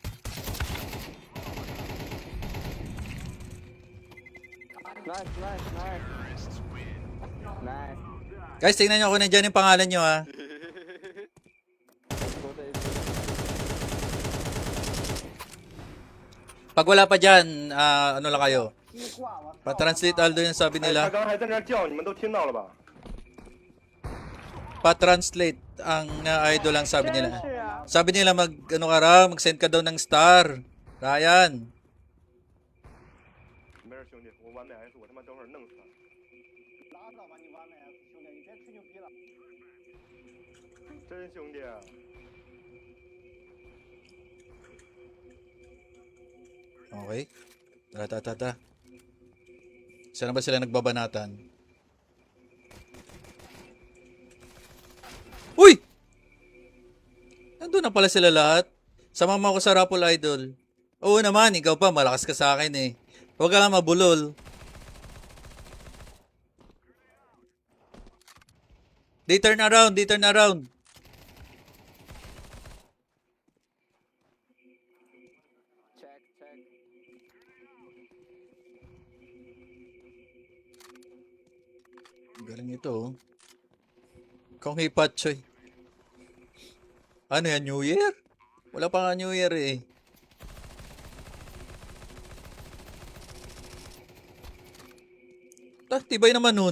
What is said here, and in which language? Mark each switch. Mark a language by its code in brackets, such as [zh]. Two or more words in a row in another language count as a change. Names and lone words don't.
[en] Nice nice nice. Nice. [tl] Guys, tingnan nyo kung nandyan yung pangalan nyo ha. Pag wala pa dyan, ano lang kayo. Pa-translate Aldo yung sabi [zh] 他 [tl] nila. [zh] 刚还在那儿叫，你们都听到了吧？ [tl] Pa-translate ang idol ang sabi [zh] 真 [tl] nila. [zh] 是啊， [tl] Sabi nila mag ano ka raw, mag-send ka daw ng star. Ryan. [zh] 没事，兄弟，我完美 S，我他妈等会儿弄死他。拉倒吧你完美 S 兄弟，你别吹牛逼了。真兄弟， [tl] Okay. Tara, tara, tara, tara. Saan na ba sila nagbabanatan? Uy! Nandun na pala sila lahat. Sama mo ako sa Raffle Idol. Oo naman, ikaw pa, malakas ka sa akin eh. Huwag ka lang mabulol. [en] They turn around, they turn around. Check check。 [tl] Galing ito oh. Kung hipatchoy. Ano yan, New Year? Wala pa nga New Year eh. Tibay naman nun.